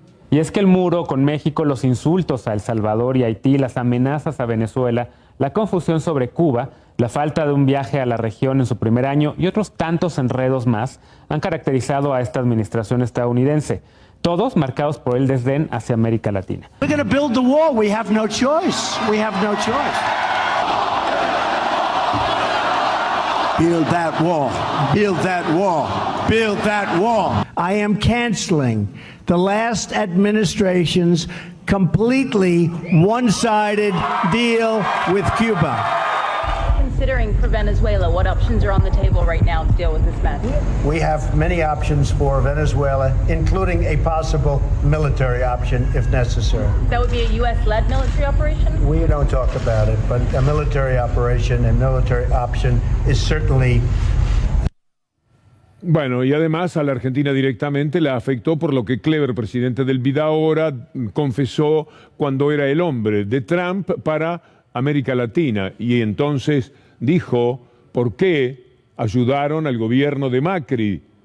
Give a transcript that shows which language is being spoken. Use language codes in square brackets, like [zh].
[es] Y es que el muro con México, los insultos a El Salvador y Haití, las amenazas a Venezuela, la confusión sobre Cuba, la falta de un viaje a la región en su primer año y otros tantos enredos más han caracterizado a esta administración estadounidense, todos marcados por el desdén hacia América Latina. [en] We're going to build the wall. We have no choice. We have no choice. Build that wall. Build that wall. Build that wall. I am canceling the last administration's completely one-sided deal with Cuba. Considering for Venezuela, what options are on the table right now to deal with this mess? We have many options for Venezuela, including a possible military option if necessary. That would be a U.S.-led military operation? We don't talk about it, but a military operation and military option is certainly... [es] Bueno, y además a la Argentina directamente la afectó por lo que Clever, presidente del Vidaora, confesó cuando era el hombre de Trump para América Latina. Y entonces dijo por qué ayudaron al gobierno de Macri.